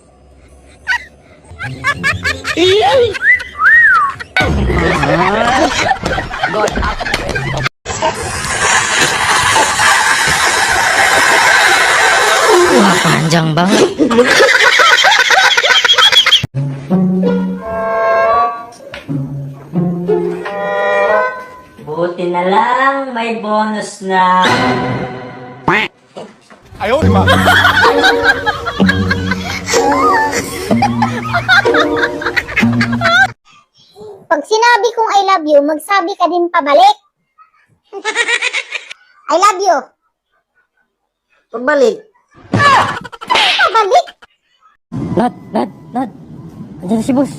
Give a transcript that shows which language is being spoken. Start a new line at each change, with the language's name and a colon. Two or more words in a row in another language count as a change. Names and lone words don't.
Indonesian: Wah, panjang banget.
Filipino: Buti na lang may bonus na.
Chinese: 哎呦我的妈！
Filipino: Pag sinabi kong
English: I love you,
Filipino: magsabi ka din pabalik.
English: I love you.
Filipino: Pagbalik. Pabalik? Nad. Andiyan na si boss.